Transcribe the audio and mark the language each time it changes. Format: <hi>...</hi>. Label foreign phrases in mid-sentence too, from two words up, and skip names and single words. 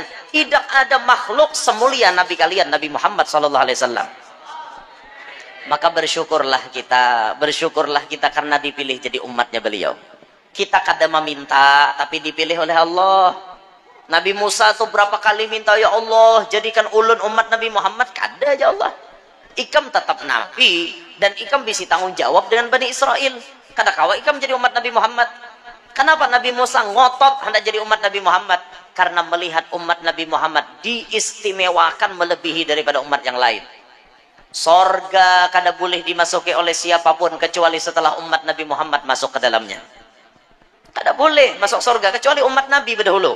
<id>Tidak ada makhluk semulia nabi kalian, Nabi Muhammad</id> <ar>صلى الله عليه وسلم.</ar> <id>Maka bersyukurlah kita karena dipilih jadi umatnya beliau. Kita kadang meminta tapi dipilih oleh Allah. Nabi Musa tuh berapa kali minta,</id> <bjn>ya Allah jadikan ulun umat Nabi Muhammad, kada aja Allah.</bjn> <id>Ikam tetap nabi dan ikam bisa tanggung jawab dengan Bani Israel.</id> <bjn>Kada kawa ikam jadi umat Nabi Muhammad.</bjn> <id>Kenapa Nabi Musa ngotot hendak jadi umat Nabi Muhammad? Karena melihat umat Nabi Muhammad diistimewakan melebihi daripada umat yang lain. Sorga kada boleh dimasuki oleh siapapun kecuali setelah umat Nabi Muhammad masuk ke dalamnya. Kada boleh masuk sorga kecuali umat Nabi berdahulu.</id>